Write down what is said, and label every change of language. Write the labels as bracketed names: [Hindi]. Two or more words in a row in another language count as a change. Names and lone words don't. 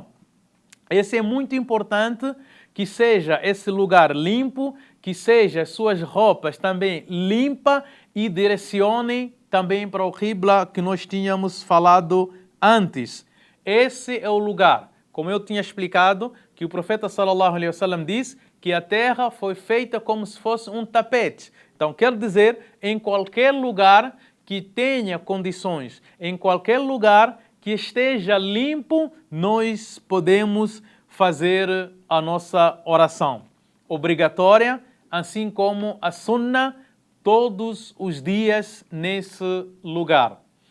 [Portuguese] Esse é muito importante, que seja esse lugar limpo, que seja as suas roupas também limpas e direcionem também para o Qibla que nós tínhamos falado antes. Esse é o lugar, como eu tinha explicado, que o profeta [Arabic] صلى الله عليه وسلم [Portuguese] diz que a terra foi feita como se fosse um tapete. Então quer dizer, em qualquer lugar que tenha condições, em qualquer lugar que esteja limpo, nós podemos fazer a nossa oração obrigatória, assim como a sunna, todos os dias nesse lugar.